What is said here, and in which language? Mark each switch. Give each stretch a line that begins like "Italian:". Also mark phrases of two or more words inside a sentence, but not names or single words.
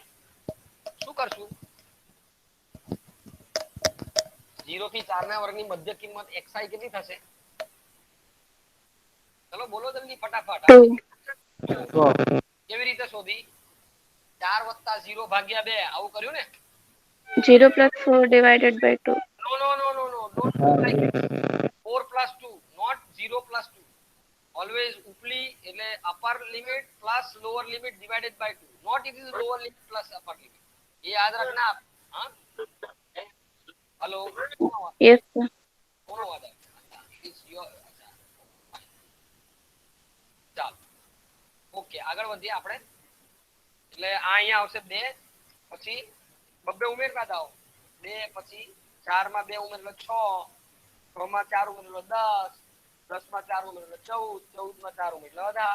Gujarati: શું કરશું? 0 થી 4 ના વર્ગની મધ્ય કિંમત xi કેટલી થશે? ચલો બોલો જલ્દી ફટાફટ. 2. કેવી રીતે શોધી? 4 + 0 ભાગ્યા 2 આવું કર્યું ને?
English: 0 plus 4 divided by 2. નો don't do like this. 4 plus 2 not 0 plus 2. Always
Gujarati: ઉપલી એટલે
English: upper limit plus lower limit divided by 2. Not it is lower limit plus upper limit.
Hindi: ये याद रखना आप. हाँ हेलो
English: Yes, sir.
Gujarati: કોનો અવાજ આવે?
English: It's your
Gujarati: ચાલ ઓકે આગળ વધીએ આપણે. એટલે આ અહીંયા આવશે 2 પછી બબ્બે ઉમેરતા જાઓ. 2 પછી 4 માં 2 ઉમેર એટલે 6, 6 માં 4 ઉમેર એટલે 10, 10 માં 4 ઉમેર એટલે 14, 14 માં 4 ઉમેર એટલે 18.